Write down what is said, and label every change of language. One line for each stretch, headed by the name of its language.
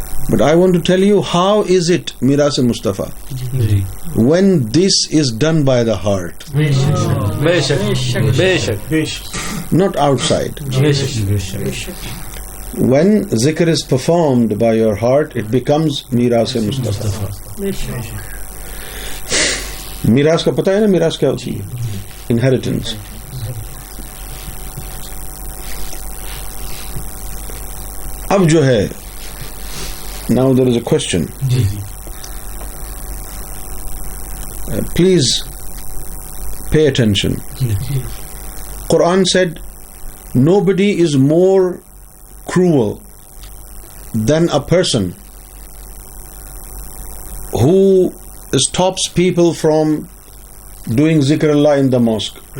English: But I want to tell you, how is it Miras Mustafa? When this is done by the heart,
Urdu: بے شک بے شک
English: not outside.
Urdu: بے شک
English: When zikr is performed by your heart, it becomes Miras Mustafa.
Urdu: میراث کا پتہ ہے نا میراث کیا ہوتی ہے؟ انہیریٹنس. اب جو ہے
English: now there is a question. Please pay attention. Quran said nobody is more cruel than a person who stops people from doing zikrullah in the mosque.